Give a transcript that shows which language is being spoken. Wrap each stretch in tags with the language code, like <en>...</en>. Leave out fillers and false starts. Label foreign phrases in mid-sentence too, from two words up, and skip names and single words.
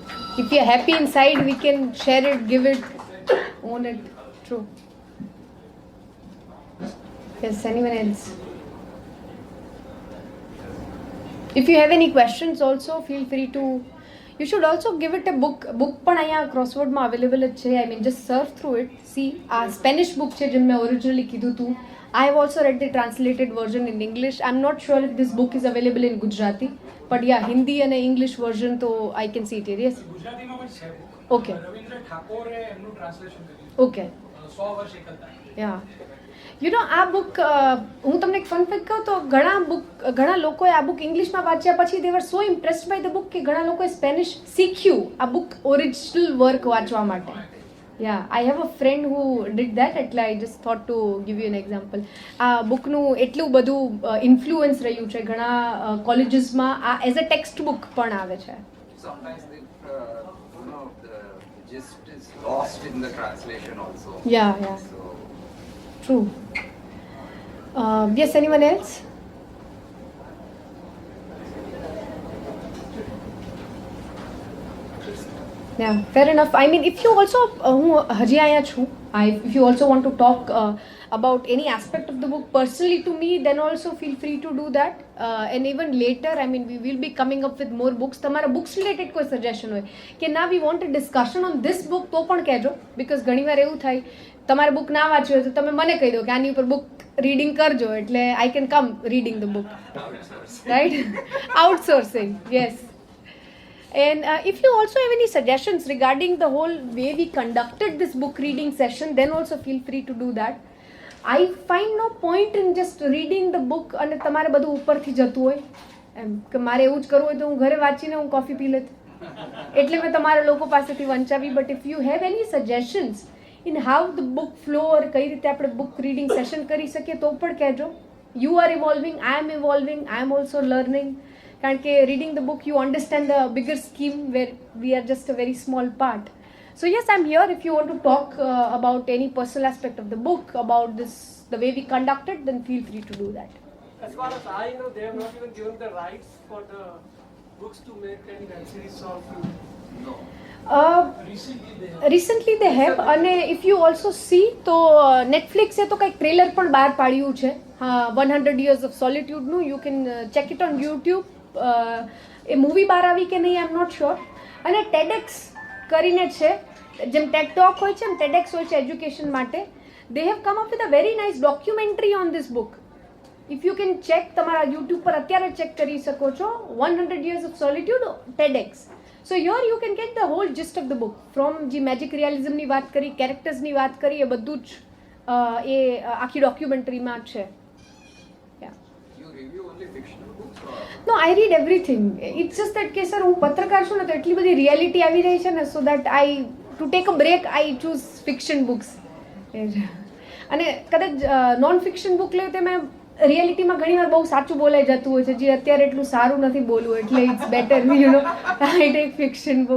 <en>If we are happy inside, we can share it, give it, own it. True. Yes, anyone else? If you have any questions also, feel free to. You should also give it a book.</en> <gu>Book પણ અહીંયા ક્રોસવર્ડમાં અવેલેબલ જ છે.</gu> <en>I mean, just surf through it. See,</en> <gu>આ સ્પેનિશ book છે જેમ મેં ઓરિજિનલી કીધું હતું.</gu> <en>I have also read the translated version in English. I'm not sure if this book is available in Gujarati, but yeah, Hindi and English version, so I can see it here. Yes.</en> <gu>ગુજરાતીમાં પણ છે book.</gu> <en>Okay.</en> <gu>રવિન્દ્ર ઠાકોરે એમનું ટ્રાન્સલેશન કર્યું.</gu> <en>Okay.</en> <gu>100 વર્ષ એકલતા.</gu> <en>Yeah. You know,</en> <gu>આ બુક હું તમને એક ફન ફેક્ટ કહું તો ઘણા લોકોએ આ બુક ઇંગ્લિશમાં વાંચ્યા પછી</gu> <en>they were so impressed by the book</en> <gu>કે ઘણા લોકોએ સ્પેનિશ શીખ્યું આ બુક ઓરિજિનલ વર્ક વાંચવા માટે.</gu> <en>Yeah, I have a friend who did that. એટલે I just thought to give you an example.</en> <gu>આ બુકનું એટલું બધું ઇન્ફ્લુઅન્સ રહ્યું છે ઘણા કોલેજીસમાં આ</gu> <en>as a text book</en> <gu>પણ આવે છે.</gu> <en>Sometimes the gist is lost in the translation also. Yeah. So True. Yes, anyone else? Yeah, fair enough. I mean, if you also, Haji Aya Chu, if you also want to talk about any aspect of the book personally to me, then also feel free to do that. And even later, I mean, we will be coming up with more books.</en> <gu>તમારા</gu> <en>books related</en> <gu>કોઈ suggestion હોય કે ના</gu> <en>we want a discussion on this book</en> <gu>તો પણ કહેજો, because ઘણીવાર એવું થાય તમારે book ના વાંચવી હોય તો તમે મને કહી દો કે આની ઉપર</gu> <en>book reading</en> <gu>કરજો, એટલે</gu> <en>I can come reading the book. Right? Outsourcing, yes. And if you also have any suggestions regarding the whole way we conducted this book reading session, then also feel free to do that. I find no point in just reading the book</en> <gu>અને તમારે બધું ઉપરથી જતું હોય એમ કે મારે એવું જ કરવું હોય તો હું ઘરે વાંચીને હું કોફી પી લેત, એટલે મેં તમારા લોકો પાસેથી વંચાવી.</gu> <en>But if you have any suggestions in how the book flow or</en> <gu>કઈ રીતે આપણે</gu> <en>book reading session</en> <gu>કરી શકીએ તો પણ કહેજો.</gu> <en>You are evolving, I am evolving, I am also learning.</en> <gu>કારણ કે</gu> <en>reading the book you understand the bigger scheme where we are just a very small part. So yes, I'm here if you want to talk about any personal aspect of the book, about this, the way we conduct it, then feel free to do that. As far as I know, they have not even given the rights for the books to make any web series or film. No. Recently they have,</en> <gu>અને</gu> <en>if you also see</en> <gu>તો Netflix એ તો કંઈક ટ્રેલર પણ બહાર પાડ્યું છે 100 Years of Solitude નું.</gu> <en>You can check it on YouTube.</en> <gu>એ મૂવી બહાર આવી કે નહીં,</gu> <en>I am not sure.</en> <gu>અને TEDx કરીને છે, જેમ ટેડ ટોક હોય છે એમ TEDx હોય છે એજ્યુકેશન માટે.</gu> <en>They have come up with a very nice documentary on this book. If you can check,</en> <gu>તમારા યુટ્યુબ પર અત્યારે ચેક કરી શકો છો 100 Years of Solitude TEDx.</gu> <en>So your you can get the whole gist of the book from</en> <gu>જે મેજિક રિયાલિઝમની વાત કરી, કેરેક્ટર્સની વાત કરી, એ બધું જ એ આખી ડોક્યુમેન્ટરીમાં છે.</gu> <en>No, I read everything. It's just that</en> <gu>કે સર હું પત્રકાર છું ને તો એટલી બધી રિયાલિટી આવી રહી છે ને,</gu> <en>so that I to take a break I choose fiction books.</en> <gu>અને કદાચ</gu> <en>non fiction book</en> <gu>લે તો મેં રિયાલિટીમાં ઘણીવાર બહુ સાચું બોલાઈ જતું હોય છે, જે અત્યારે એટલું સારું નથી બોલવું, એટલે</gu> <en>it's better you know I take fiction book.</en>